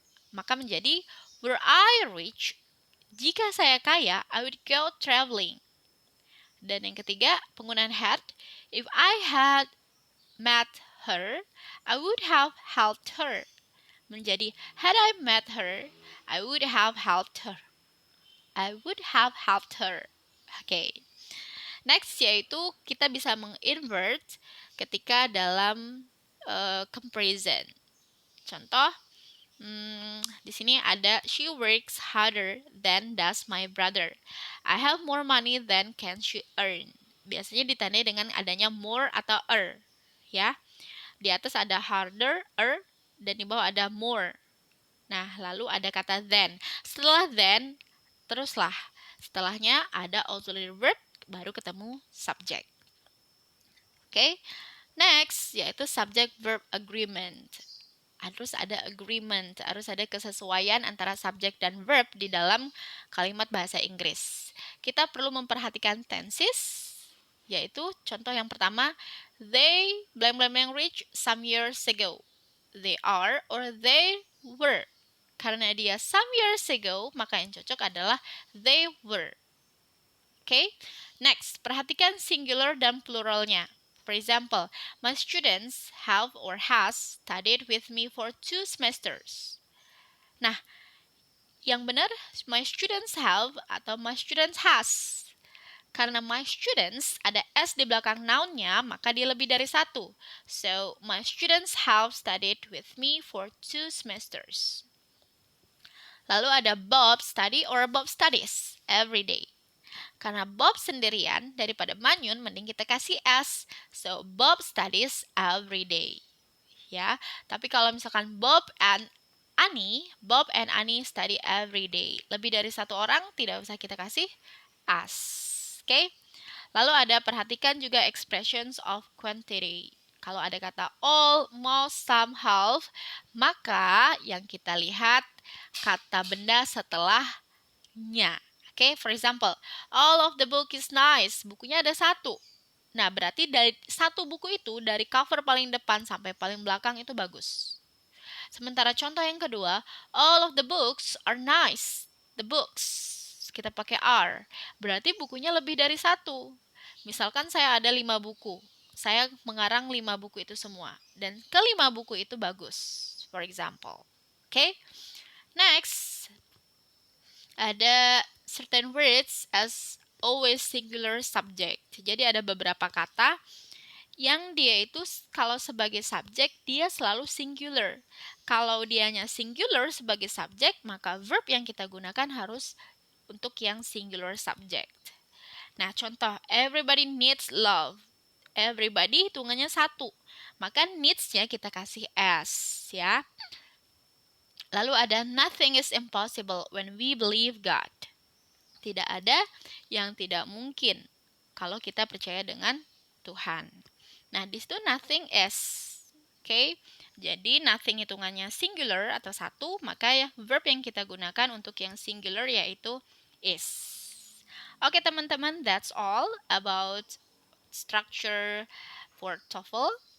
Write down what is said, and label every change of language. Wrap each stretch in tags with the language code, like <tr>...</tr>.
<en>Maka menjadi were I rich,</en> <id>jika saya kaya,</id> <en>I would go traveling.</en> <id>Dan yang ketiga, penggunaan had.</id> <en>If I had met her, I would have helped her.</en> <id>Menjadi</id> <en>had I met her, I would have helped her. I would have helped her. Oke.</en> <id>Next yaitu kita bisa menginvert ketika dalam comparison. Contoh, di sini ada</id> <en>she works harder than does my brother. I have more money than can she earn.</en> <id>Biasanya ditandai dengan adanya more atau ya. Di atas ada harder, dan di bawah ada more. Nah, lalu ada kata then. Setelah then, teruslah. Setelahnya ada auxiliary verb, baru ketemu subject. Oke. Next, yaitu subject verb agreement. Harus ada agreement, harus ada kesesuaian antara subject dan verb di dalam kalimat bahasa Inggris. Kita perlu memperhatikan tenses, yaitu contoh yang pertama,</id> <en>they blank blank blank rich some years ago. They are or they were.</en> <id>Karena dia some years ago, maka yang cocok adalah they were. Oke. Next, perhatikan singular dan pluralnya.</id> <en>For example, my students have or has studied with me for 2 semesters.</en> <id>Nah, yang benar</id> <en>my students have atau my students has.</en> <id>Karena my students ada s di belakang noun-nya, maka dia lebih dari satu.</id> <en>So, my students have studied with me for 2 semesters. Lalu ada Bob study or Bob studies every day.</en> <id>Karena Bob sendirian, daripada Manyun, mending kita kasih S.</id> <en>So, Bob studies every day.</en> <id>Ya, tapi kalau misalkan</id> <en>Bob and Annie study every day.</en> <id>Lebih dari satu orang, tidak usah kita kasih as. Oke? Lalu ada perhatikan juga expressions of quantity. Kalau ada kata all, most, some, half, maka yang kita lihat kata benda setelahnya.</id> <en>Oke, for example, all of the book is nice.</en> <id>Bukunya ada satu. Nah, berarti dari satu buku itu, dari cover paling depan sampai paling belakang itu bagus. Sementara contoh yang kedua,</id> <en>all of the books are nice.</en> <id>The books, kita pakai are. Berarti bukunya lebih dari satu. Misalkan saya ada 5 buku. Saya mengarang 5 buku itu semua. Dan ke-5 buku itu bagus.</id> <en>For example.</en> <id>Oke?</id> <en>Next, ada certain words as always singular subject.</en> <id>Jadi ada beberapa kata yang dia itu kalau sebagai subjek dia selalu singular. Kalau dianya singular sebagai subjek, maka verb yang kita gunakan harus untuk yang singular subject. Nah, contoh,</id> <en>everybody needs love.</en> <id>Everybody hitungannya satu. Maka needs-nya kita kasih s, ya. Lalu ada</id> <en>nothing is impossible when we believe God.</en> <id>Tidak ada yang tidak mungkin kalau kita percaya dengan Tuhan. Nah, di situ nothing is. Oke. Jadi nothing hitungannya singular atau satu, maka ya verb yang kita gunakan untuk yang singular yaitu is. Oke, teman-teman,</id> <en>that's all about structure for TOEFL.</en>